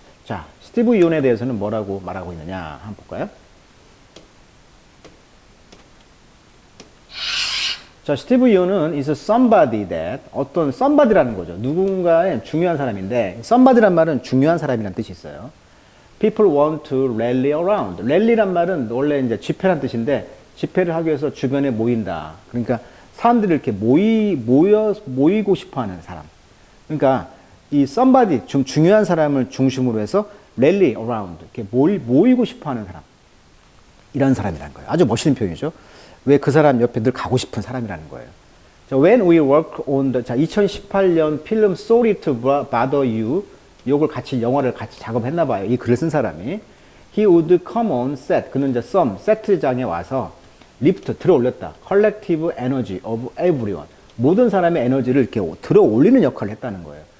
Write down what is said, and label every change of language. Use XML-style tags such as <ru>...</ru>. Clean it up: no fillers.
<ko>자, 스티브 이온에 대해서는 뭐라고 말하고 있느냐 한번 볼까요? 자, 스티브 이온은</ko> <en>is somebody that,</en> <ko>어떤 somebody라는 거죠. 누군가의 중요한 사람인데, somebody란 말은 중요한 사람이란 뜻이 있어요.</ko> <en>People want to rally around.</en> <ko>rally란 말은 원래 이제 집회란 뜻인데, 집회를 하기 위해서 주변에 모인다. 그러니까 사람들이 이렇게 모이고 싶어 하는 사람. 그러니까 이 somebody, 중요한 사람을 중심으로 해서 rally around. 이렇게 모이고 싶어 하는 사람. 이런 사람이라는 거예요. 아주 멋있는 표현이죠. 왜 그 사람 옆에 늘 가고 싶은 사람이라는 거예요. 자,</ko> <en>when we work on the,</en> <ko>자, 2018년 필름 Sorry to Bother You, 요걸 영화를 같이 작업했나 봐요. 이 글을 쓴 사람이.</ko> <en>He would come on set.</en> <ko>그는 이제 세트장에 와서 리프트, 들어 올렸다.</ko> <en>Collective energy of everyone.</en> <ko>모든 사람의 에너지를 이렇게 들어 올리는 역할을 했다는 거예요.</ko>